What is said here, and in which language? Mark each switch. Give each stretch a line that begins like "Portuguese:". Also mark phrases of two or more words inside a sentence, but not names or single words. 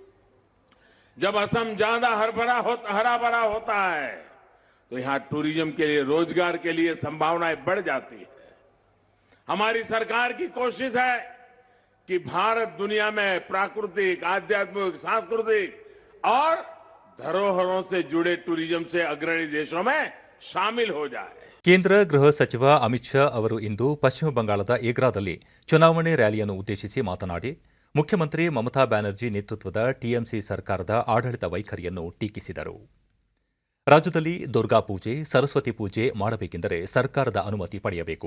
Hindi: जब असम ज्यादा हरा भरा होता है तो यहां टूरिज्म के लिए, रोजगार के लिए संभावनाएं बढ़ जाती है। हमारी सरकार की कोशिश है कि भारत दुनिया में प्राकृतिक, आध्यात्मिक, सांस्कृतिक और धरोहरों से जुड़े टूरिज्म से अग्रणी देशों में शामिल हो जाए।
Kannada: ಕೇಂದ್ರ ಗೃಹ ಸಚಿವ ಅಮಿತ್ ಶಾ ಅವರು ಇಂದು ಪಶ್ಚಿಮ ಬಂಗಾಳದ ಏಗ್ರಾದಲ್ಲಿ ಚುನಾವಣೆ ರ್ಯಾಲಿಯನ್ನು ಉದ್ದೇಶಿಸಿ ಮಾತನಾಡಿ ಮುಖ್ಯಮಂತ್ರಿ ಮಮತಾ ಬ್ಯಾನರ್ಜಿ ನೇತೃತ್ವದ ಟಿಎಂಸಿ ಸರ್ಕಾರದ ಆಡಳಿತ ವೈಖರಿಯನ್ನು ಟೀಕಿಸಿದರು. ರಾಜ್ಯದಲ್ಲಿ ದುರ್ಗಾ ಪೂಜೆ, ಸರಸ್ವತಿ ಪೂಜೆ ಮಾಡಬೇಕೆಂದರೆ ಸರ್ಕಾರದ ಅನುಮತಿ ಪಡೆಯಬೇಕು.